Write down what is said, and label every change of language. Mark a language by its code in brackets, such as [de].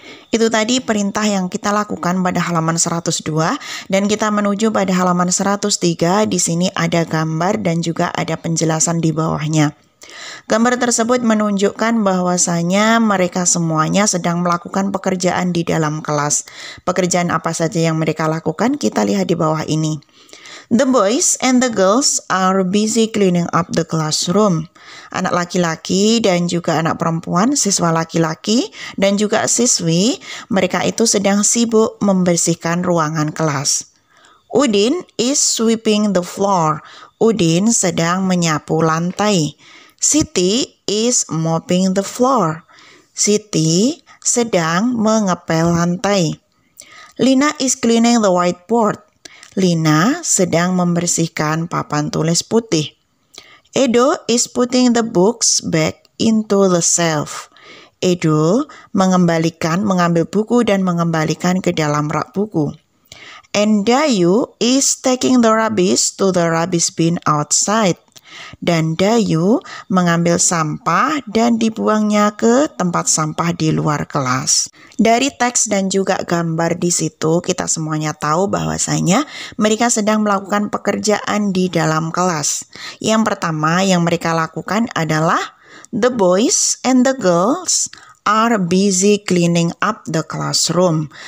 [id] Itu tadi perintah yang kita lakukan pada halaman 102 dan kita menuju pada halaman 103. Di sini ada gambar dan juga ada penjelasan di bawahnya. Gambar tersebut menunjukkan bahwasanya mereka semuanya sedang melakukan pekerjaan di dalam kelas. Pekerjaan apa saja yang mereka lakukan kita lihat di bawah ini. [en] The boys and the girls are busy cleaning up the classroom. [id] Anak laki-laki dan juga anak perempuan, siswa laki-laki dan juga siswi, mereka itu sedang sibuk membersihkan ruangan kelas. [en] Udin is sweeping the floor. [id] Udin sedang menyapu lantai. [en] Siti is mopping the floor. [id] Siti sedang mengepel lantai. [en] Lina is cleaning the whiteboard. [id] Lina sedang membersihkan papan tulis putih. [en] Edo is putting the books back into the shelf. [id] Edo mengambil buku dan mengembalikan ke dalam rak buku. [en] And Dayu is taking the rubbish to the rubbish bin outside. [id] Dan Dayu mengambil sampah dan dibuangnya ke tempat sampah di luar kelas. Dari teks dan juga gambar di situ kita semuanya tahu bahwasanya mereka sedang melakukan pekerjaan di dalam kelas. Yang pertama yang mereka lakukan adalah [en] the boys and the girls are busy cleaning up the classroom.